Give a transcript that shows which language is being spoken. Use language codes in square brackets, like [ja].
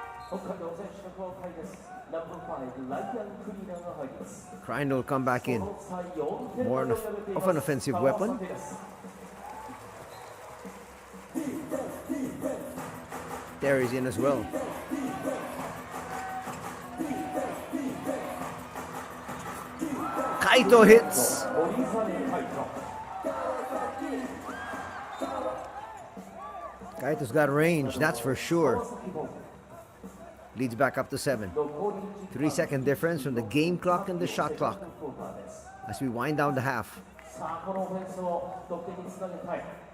[ja] 北海道選手の交代です。ナンバー5、ライアン・クリーナーが入ります。 [en] Krein will come back in. More of an offensive weapon. Terry's in as well. Kaito hits. Kaito's got range, that's for sure. Leads back up to 7. 3-second difference from the game clock and the shot clock as we wind down the half. [ja] さあこのオフェンスを得点につなげたい。